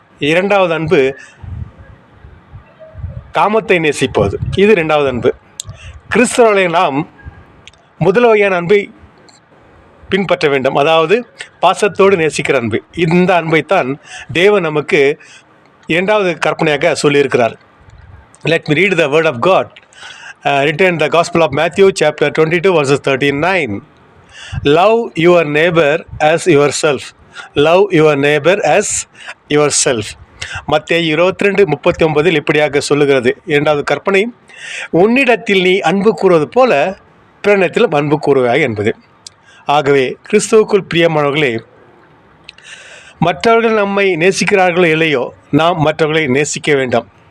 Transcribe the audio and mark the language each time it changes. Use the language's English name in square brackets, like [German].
[Tamil] 2வது அன்பு காமத்தை நேசிப்பது, இது 2வது அன்பு. கிறிஸ்தவர்களை நாம் முதல் வகையான அன்பை பின்பற்ற வேண்டும், அதாவது பாசத்தோடு நேசிக்கிற அன்பு. இந்த அன்பைத்தான் தேவன் நமக்கு 2வது கற்பனையாக சொல்லியிருக்கிறார். [English] Let me read the word of God written in the Gospel of Matthew chapter 22 verses 39. Love your neighbor as yourself. Love your neighbor as yourself. [Tamil] மத்தேயு 22:39 இப்படியாக சொல்லுகிறது. 2வது கற்பனை, உன்னிடத்தில் நீ அன்பு கூறுவது போல பிறனிடத்திலும் அன்பு கூறுவாய் என்பது. ஆகவே கிறிஸ்துவுக்குள் பிரியமானவர்களே, மற்றவர்கள் நம்மை நேசிக்கிறார்களோ இல்லையோ, நாம் மற்றவர்களை நேசிக்க வேண்டும்.